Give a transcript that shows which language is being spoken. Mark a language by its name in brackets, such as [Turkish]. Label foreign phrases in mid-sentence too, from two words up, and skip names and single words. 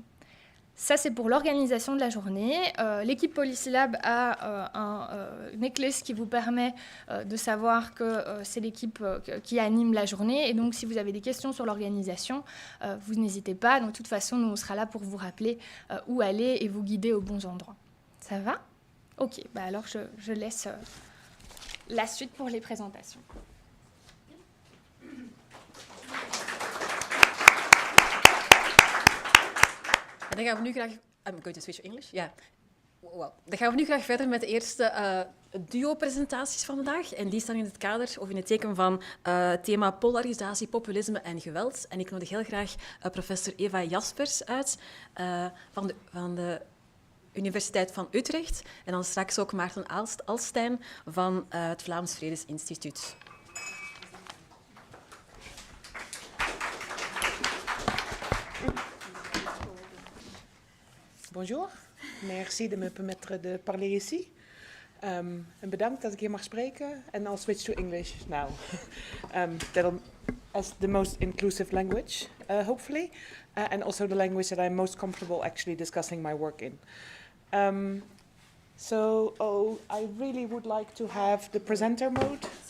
[French] Ça, c'est pour l'organisation de la journée. L'équipe Polysylab a un necklace qui vous permet de savoir que c'est l'équipe qui anime la journée. Et donc, si vous avez des questions sur l'organisation, vous n'hésitez pas. Donc, de toute façon, nous, on sera là pour vous rappeler où aller et vous guider aux bons endroits. Ça va ? Ok, bah alors je laisse la suite pour les présentations. [Dutch] Dan gaan we nu graag... [English] I'm going to switch to English. Yeah. Well, [Dutch] dan gaan we nu graag verder met de eerste duo-presentaties van vandaag. En die staan in het kader of in het teken van het thema polarisatie, populisme en geweld. En ik nodig heel graag professor Eva Jaspers uit van de Universiteit van Utrecht. En dan straks ook Maarten Alstein van het Vlaams Vredesinstitutt. [French] Bonjour, merci de me permettre de parler ici. [Dutch] En bedankt dat ik hier mag spreken. [English] And I'll switch to English now. As the most inclusive language, hopefully. And also the language that I'm most comfortable actually discussing my work in. I really would like to have the presenter mode.